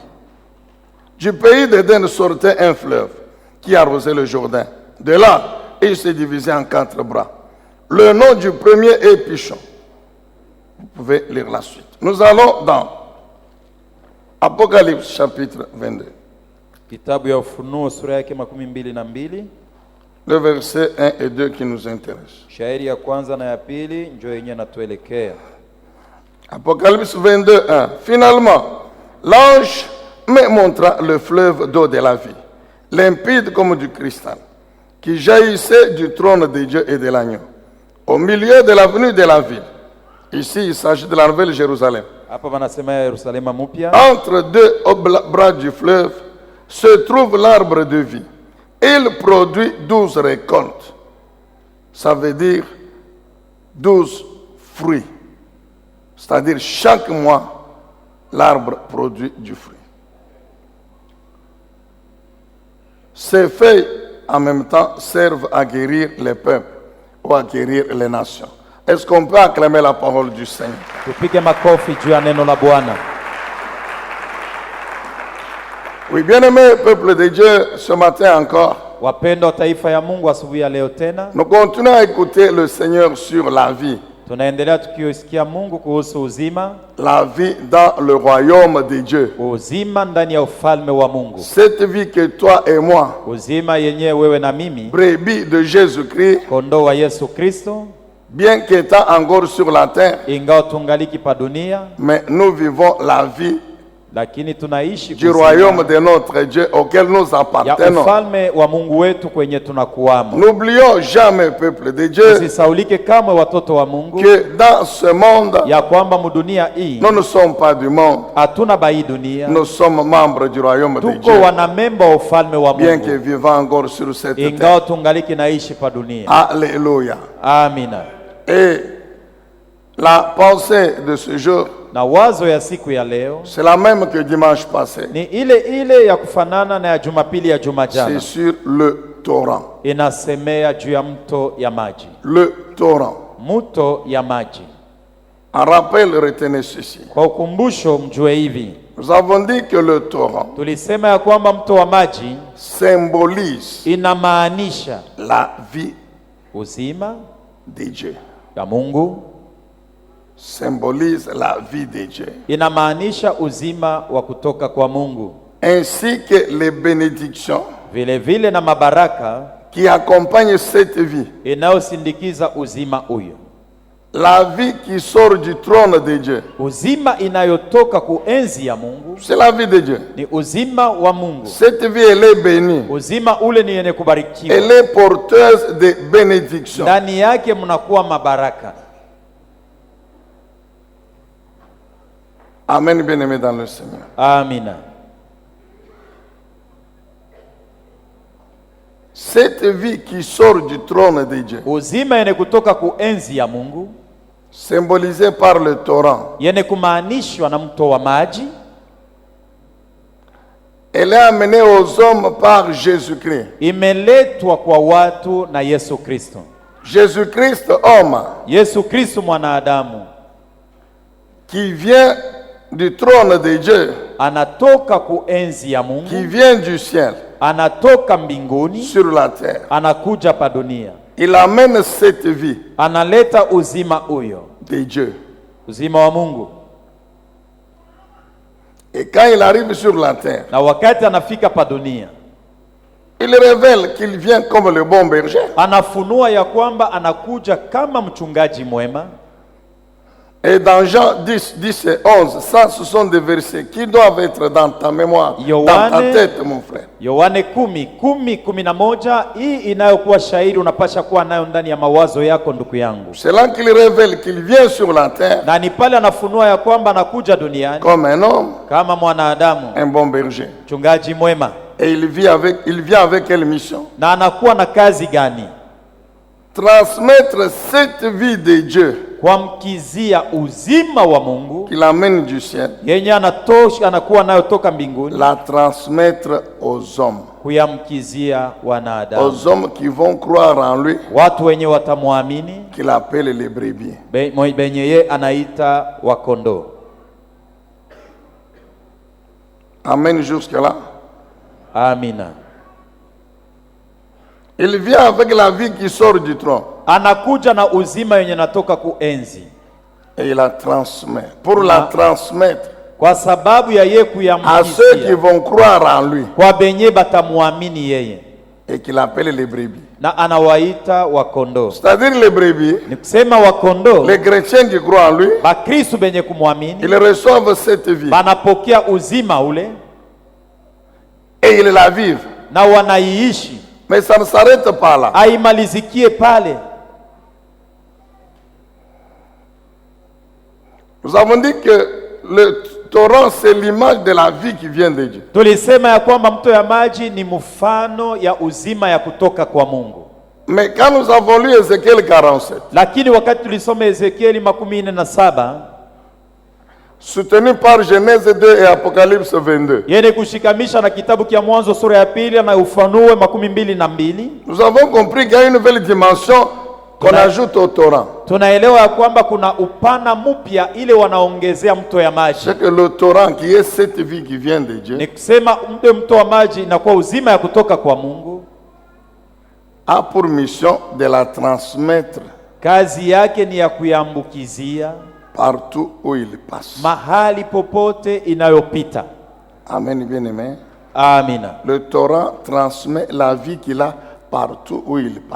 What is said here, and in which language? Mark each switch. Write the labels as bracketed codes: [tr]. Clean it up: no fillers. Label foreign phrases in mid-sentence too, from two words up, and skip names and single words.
[fr] Du pays d'Éden sortait un fleuve qui arrosait le Jourdain. De là, il se divisait en 4 bras. Le nom du premier est Pishon. Vous pouvez lire la suite. Nous allons dans Apocalypse chapitre 22. [sw] Kitabu ya Ufunuo sura yake 22. [fr] Le verset 1 et 2 qui nous intéresse. [sw] Shairi ya kwanza na ya 2 ndio yenye natuelekea. [fr] Apocalypse 22, 1. Finalement, l'ange me montra le fleuve d'eau de la vie, limpide comme du cristal, qui jaillissait du trône de Dieu et de l'agneau. Au milieu de l'avenue de la ville, Ici, il s'agit de la nouvelle Jérusalem. [sw] Hapa wanasema Yerusalema mpya. [fr] Entre deux bras du fleuve se trouve l'arbre de vie. Il produit 12 récoltes. Ça veut dire 12 fruits. C'est-à-dire chaque mois, l'arbre produit du fruit. Ces feuilles, en même temps, servent à guérir les peuples ou à guérir les nations. Est-ce qu'on peut acclamer la parole du Seigneur? [sw] Tupige makofi juu ya neno la Bwana. [fr] Oui, bien-aimé peuple de Dieu, ce matin encore, [sw] Wapendwa taifa ya Mungu, asubuhi ya leo tena [fr] nous continuons à écouter le Seigneur sur la vie. [sw] tunaendelea tukisikia Mungu kuhusu uzima, [fr] La vie dans le royaume de Dieu. [sw] uzima ndani ya ufalme wa Mungu, [fr] Cette vie que toi et moi, [sw] uzima yenyewe wewe na mimi, [fr] brebis de Jésus-Christ, [sw] kondoo wa Yesu Kristo, [fr] bien qu'étant encore sur la terre, [sw] ingawa tungaliki pa dunia, [fr] mais nous vivons la vie [sw] lakini tunaishi [fr] du royaume de notre Dieu auquel nous [sw] ya [fr] appartenons. [sw] ufalme wa Mungu wetu kwenye tunakuwamo. [fr] N'oublions jamais, peuple de Dieu, [sw] Tusisaulike kamwe watoto wa Mungu [fr] que dans ce monde, [sw] ya kwamba mudunia hii [fr] nous ne sommes pas du monde. [sw] hatuna bai dunia, [fr] Nous sommes membres du royaume de [sw] tuko [fr] Dieu, [sw] wanamemba wa ufalme wa [fr] bien que [sw] Mungu, [fr] vivant encore sur cette terre. [sw] ingawa tungaliki naishi pa dunia. [fr] Alléluia. [sw] Amina. [fr] Et la pensée de ce jour, [sw] Na wazo ya siku ya leo [fr] c'est la même que dimanche passé. [sw] ni ile ya kufanana na ya Jumapili ya juma [fr] C'est [sw] jana. [fr] sur le torrent. [sw] Inasemea juu ya mto ya maji, [fr] Le torrent. [sw] mto ya maji. [fr] En rappel, retenez ceci. [sw] Kwa ukumbusho, mjue hivi, [fr] Nous avons dit que le torrent [sw] tulisema ya kwamba mto wa maji [fr] symbolise [sw] inamaanisha [fr] la vie [sw] uzima [fr] de Dieu. [sw] ya Mungu, [fr] Symbolise la vie de Dieu. [sw] inamaanisha uzima wa kutoka kwa Mungu, [fr] Ainsi que les bénédictions [sw] vile vile na mabaraka [fr] qui accompagnent cette vie. [sw] inayosindikiza uzima huyo. [fr] La vie qui sort du trône de Dieu, [sw] Uzima inayotoka kuenzi ya Mungu [fr] c'est la vie de Dieu. [sw] ni uzima wa Mungu. [fr] Cette vie, elle est bénie. [sw] Uzima ule ni yenye kubarikiwa, [fr] Elle est porteuse de bénédictions. [sw] ndani yake mnakuwa mabaraka. [fr] Amen, bien-aimé dans le Seigneur. [sw] Amina. [fr] Cette vie qui sort du trône de Dieu, [sw] Uzima yenye kutoka kuenzi ya Mungu, [fr] symbolisée par le torrent, [sw] yenye kumaanishwa na mto wa maji, [fr] elle est amenée aux hommes par Jésus-Christ. [sw] imeletwa kwa watu na Yesu Kristo. [fr] Jésus-Christ, homme, [sw] Yesu Kristo mwanadamu, [fr] qui vient du trône de Dieu, [sw] anatoka kuenzi ya [fr] qui [sw] Mungu, [fr] vient du ciel [sw] anatoka mbinguni, [fr] sur la terre. [sw] anakuja pa dunia, [fr] Il amène cette vie [sw] analeta uzima huyo, [fr] de Dieu. [sw] uzima wa Mungu. [fr] Et quand il arrive sur la terre, [sw] Na wakati anafika pa dunia, [fr] il révèle qu'il vient comme le bon berger. [sw] anafunua ya kwamba anakuja kama mchungaji mwema. [fr] Et dans Jean 10, 10 et 11, ça ce sont des versets qui doivent être dans ta mémoire, dans ta tête, mon frère. [sw] Yohane 10:11, hii inayokuwa shairi unapasha kuwa nayo ndani ya mawazo yako, ndugu yangu. [fr] C'est là qu'il révèle qu'il vient sur la terre [sw] Na ni pale anafunua ya kwamba anakuja duniani [fr] comme un homme, [sw] kama mwanadamu, [fr] un bon berger. [sw] mchungaji mwema. [fr] Et il vient avec quelle mission? [sw] Na anakuwa na kazi gani? [fr] Transmettre cette vie de Dieu [sw] Kuamkizia uzima wa Mungu [fr] qu'il amène du ciel, [sw] yenye anakuwa nayo toka mbinguni, [fr] la transmettre aux hommes. [sw] kuyamkizia wanadamu, [fr] Aux hommes qui vont croire en lui, [sw] watu wenye watamwamini, [fr] qu'il appelle les brebis. [sw] benye ye anaita wakondoo. [fr] Amen jusque-là. [sw] Amina. [fr] Il vient avec la vie qui sort du trône [sw] Anakuja na uzima yenye natoka kuenzi, [fr] et il la transmet. Pour la transmettre [sw] kwa sababu ya yeye [fr] à ceux qui [sw] kuyamkizia [fr] vont croire en lui [sw] kwa benye batamwamini yeye, [fr] et qu'il appelle les brebis. [sw] na anawaita wakondoo. [fr] C'est-à-dire les brebis, [sw] Ni kusema wakondoo, [fr] les chrétiens qui croient en lui, [sw] bakristu benye kumwamini [fr] ils reçoivent cette vie [sw] banapokea uzima ule [fr] et ils la vivent. [sw] na wanaiishi, [fr] Mais ça ne s'arrête pas là. [sw] haimalizikie pale. [fr] Nous avons dit que le torrent, c'est l'image de la vie qui vient de Dieu. [sw] Tulisema ya kwamba mto ya maji ni mfano ya uzima ya kutoka kwa Mungu. [fr] Mais quand nous avons lu Ézéchiel 47, [sw] Lakini wakati tulisoma Ezekieli 47, [fr] soutenu par Genèse 2 et Apocalypse 22, [sw] yenye kushikamisha na kitabu kia Mwanzo sura ya 2 na Ufunuo 22, [fr] nous avons compris qu'il y a une nouvelle dimension qu'on ajoute au torrent. [sw] tunaelewa ya kwamba kuna upana mpya ile wanaongezea mto ya maji. [fr] C'est que le torrent, qui est cette vie qui vient de Dieu, [sw] Ni kusema mto wa maji inakuwa uzima ya kutoka kwa Mungu, [fr] a pour mission de la transmettre [sw] kazi yake ni ya kuyambukizia [fr] partout où il passe. [sw] mahali popote inayopita. [fr] Amen, bien-aimé. [sw] Amina. [fr] Le torrent transmet la vie qu'il a partout où il passe.